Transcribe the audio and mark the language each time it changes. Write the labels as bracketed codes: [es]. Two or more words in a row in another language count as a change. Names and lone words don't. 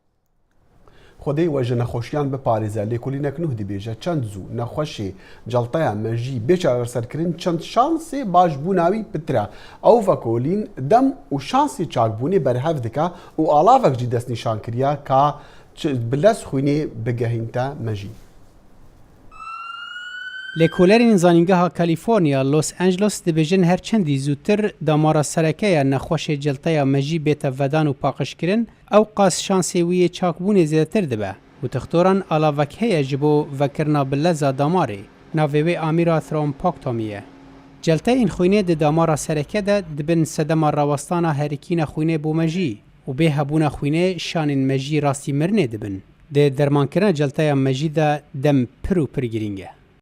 [ku] خودەی وەژە نەخۆشیان بپارێزە لێکۆلینەک نوح دەبێژە چەند زوو نەخۆشی جەڵتەیان مەژی بێچارەسەرکردن چەند شانسێ باش بووناوی پترا ئەو ڤەکۆلین دەم و شانسی چاکبوونی بەرهەف دکا و ئاڵاڤەکجی دەستنیشان کردیا کا بلەس خوێنێ بگەهینتە مەژی. لێکۆلەرین زانینگەها کالیفۆرنیا لۆس ئەنجلس دەبێژن هەرچەندی زووتر دامارە سەرەکەیە نەخۆشی جەڵتەیە مەژی بێتە ڤەدان و پاقشکردن ئەو قاس شانسێویە چاکبوونی زیاتر دەبە و تەختۆران ئاڵاڤەک هەیە ji بۆ vekirina bileza damarê navê Amîra Thrombectomy ye. Celteyên xwînê di damara serekê de dibin sedema rawestana herikîna xwînê bû mejî û bê hebûna xwînê şanên mejî rastî mirinê dibin. Dê dermankirina celteya mejî de dem pir û pir giring e.